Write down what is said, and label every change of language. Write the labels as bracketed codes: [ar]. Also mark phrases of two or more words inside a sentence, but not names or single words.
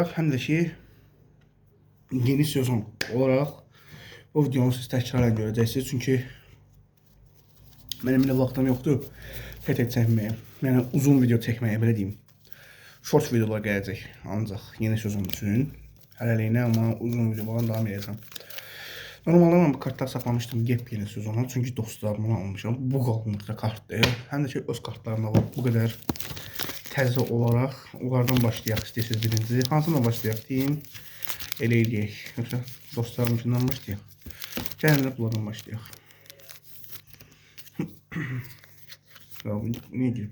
[az] Həm də ki, yeni sezon olaraq bu videonu siz təkrarən görəcəksiniz. Çünki mənim elə vaxtım yoxdur tək-tək çəkməyə. Yəni uzun video çəkməyə, belə deyim. Short videolar gələcək ancaq yeni sezon üçün. Hələliyinə, amma uzun videolardan davam edəcəm. [tr] Normalde ben bu kartları saklamıştım yepyeni sezona. [az] Çünkü dostlarımdan almışım. Bu qalınlıqda kartdır. Həm də ki, öz kartlarımda var. Bu qədər təzə olaraq. Onlardan başlayaq istəyirsiniz birinci. Hansından başlayaq deyim. Elə eləyək. Yoxsa dostlarımızdan başlayaq. Gəlin də bunlardan başlayaq. Niyə girib?